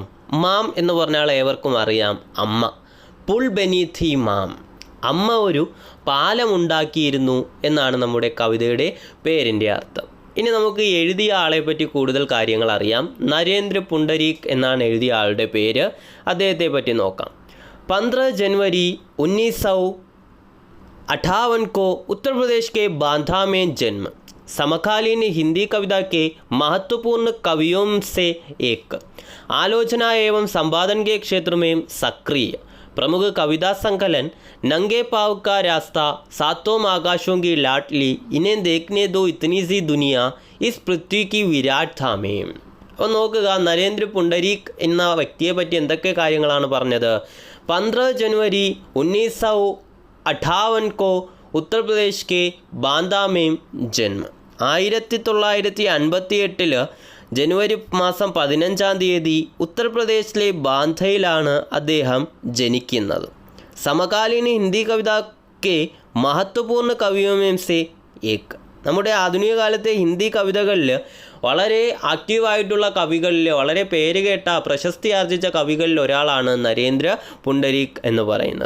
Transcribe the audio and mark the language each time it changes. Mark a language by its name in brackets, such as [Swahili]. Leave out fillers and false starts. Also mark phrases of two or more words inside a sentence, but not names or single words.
[Malayalam] മാം എന്ന് പറഞ്ഞാൽ ഏവർക്കും അറിയാം, അമ്മ. [Hindi] पुल बनी थी माँ, [Malayalam] അമ്മ ഒരു പാലമുണ്ടാക്കിയിരുന്നു എന്നാണ് നമ്മുടെ കവിതയുടെ പേരിൻ്റെ അർത്ഥം. ഇനി നമുക്ക് എഴുതിയ ആളെ പറ്റി കൂടുതൽ കാര്യങ്ങൾ അറിയാം. നരേന്ദ്ര പുണ്ടരീക് എന്നാണ് എഴുതിയ ആളുടെ പേര്. അദ്ദേഹത്തെ പറ്റി നോക്കാം. [Hindi] 15 जनवरी 1958 को उत्तर प्रदेश के बांदा में जन्म. समकालीन हिंदी कविता के महत्वपूर्ण कवियों से एक. आलोचना एवं संपादन के क्षेत्र में सक्रिय. प्रमुख कविता संकलन नंगे पाँव का रास्ता, सातों आकाशों की लाडली, इन्हें देखने दो इतनी सी दुनिया, इस पृथ्वी की विराटता में. [Malayalam] അപ്പോൾ നോക്കുക, നരേന്ദ്ര പുണ്ടരീക് എന്ന വ്യക്തിയെ പറ്റി എന്തൊക്കെ കാര്യങ്ങളാണ് പറഞ്ഞത്. [Hindi] 15 जनवरी 1958 को उत्तर प्रदेश के बांदा में जन्म. [Malayalam] 1958 ജനുവരി മാസം 15-ാം തീയതി ഉത്തർപ്രദേശിലെ ബാന്ധയിലാണ് അദ്ദേഹം ജനിക്കുന്നത്. [Hindi] समकालीन हिंदी कविता के महत्वपूर्ण कवियोंमें से एक. [Malayalam] നമ്മുടെ ആധുനിക കാലത്തെ ഹിന്ദി കവിതകളിൽ വളരെ ആക്റ്റീവായിട്ടുള്ള കവികളിൽ, വളരെ പേരുകേട്ട പ്രശസ്തി ആർജിച്ച കവികളിൽ ഒരാളാണ് നരേന്ദ്ര പുണ്ടരീക് എന്ന് പറയുന്നത്.